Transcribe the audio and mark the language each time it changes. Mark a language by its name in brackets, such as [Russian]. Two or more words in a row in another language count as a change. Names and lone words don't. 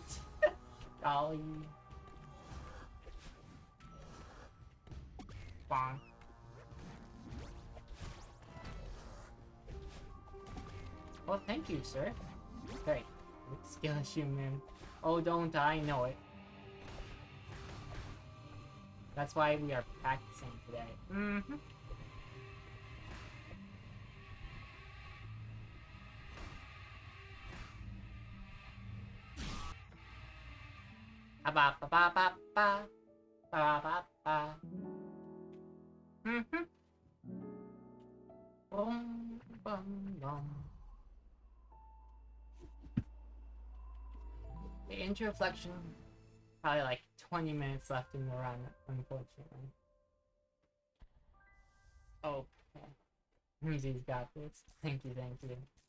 [English] Golly. Bonk. Well, thank you, sir. Hey, skill issue, man. Oh, don't I know it. That's why we are practicing today. Mm-hmm. Ba ba ba ba ba ba ba ba ba. Mm-hmm. Bum bum bum. The interreflection, probably like 20 minutes left in the run, unfortunately. Oh, okay. Mzi's got this. Thank you, thank you.